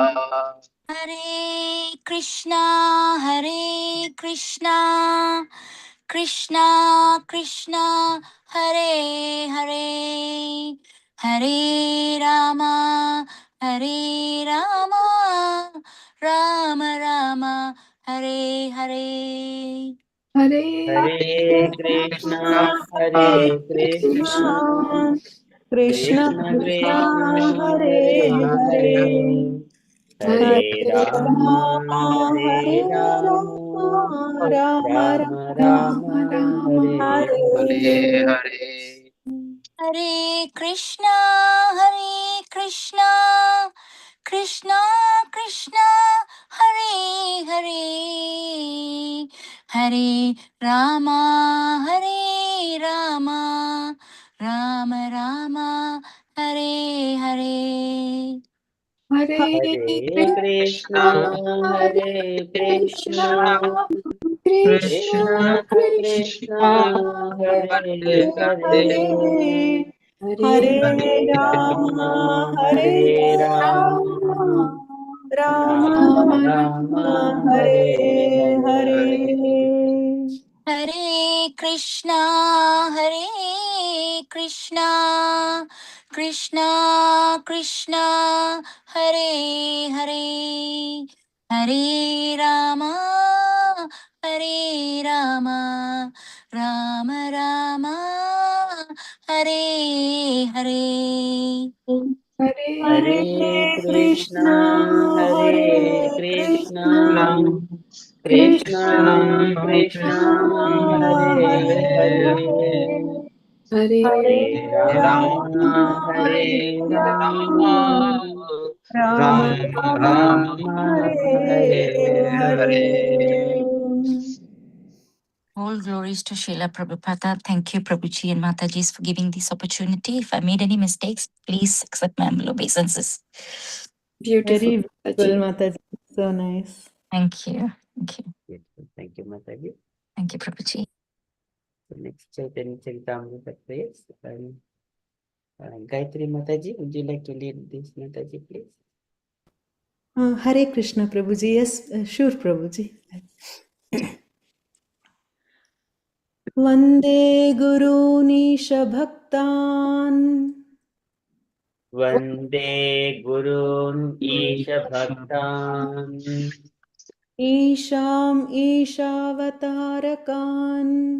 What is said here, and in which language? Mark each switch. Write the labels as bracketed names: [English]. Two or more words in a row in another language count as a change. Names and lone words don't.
[Sanskrit] हरे कृष्ण कृष्ण कृष्ण हरे हरे हरे राम राम राम हरे हरे हरे हरे कृष्णा हरे कृष्णा कृष्ण कृष्ण कृष्ण कृष्ण हरे हरे हरे हरे हरे हरे राम राम हरे हरे राम राम राम राम राम राम राम हरे हरे हरे Hare हरे कृष्ण कृष्ण हरे हरे हरे राम राम हरे हरे हरे हरे कृष्णा कृष्ण हरे हरे कृष्ण कृष्णा कृष्ण कृष्ण कृष्ण कृष्ण हरे हरे हरे हरे हरे हरे हरे राम राम हरे हरे राम राम राम राम राम राम राम हरे हरे हरे हरे हरे कृष्ण कृष्ण हरे हरे हरे राम राम हरे हरे हरे हरे हरे कृष्णा कृष्ण हरे हरे कृष्णा कृष्ण कृष्णा कृष्ण कृष्णा कृष्ण हरे हरे हरे हरे हरे हरे हरे राम राम राम हरे हरे राम राम राम राम राम राम हरे हरे हरे हरे [English] All glories to Srila Prabhupada. Thank you, Prabhuji and Matajis, for giving this opportunity. If I made any mistakes, please accept my humble obeisances. Beautiful, Very Mataji. beautiful, Mataji. So nice. Thank you. Thank you. Thank you, Mataji. Thank you, Prabhuji. The next Chaitanya Charitamrita praise. Gayatri Mataji, would you like to lead this, Mataji, please? Hare Krishna, Prabhuji. Yes, sure, Prabhuji. [Sanskrit] वन्दे गुरु निशा भक्तान् वन्दे गुरून् ईश भक्तान् ईशम् ईशावतारकान्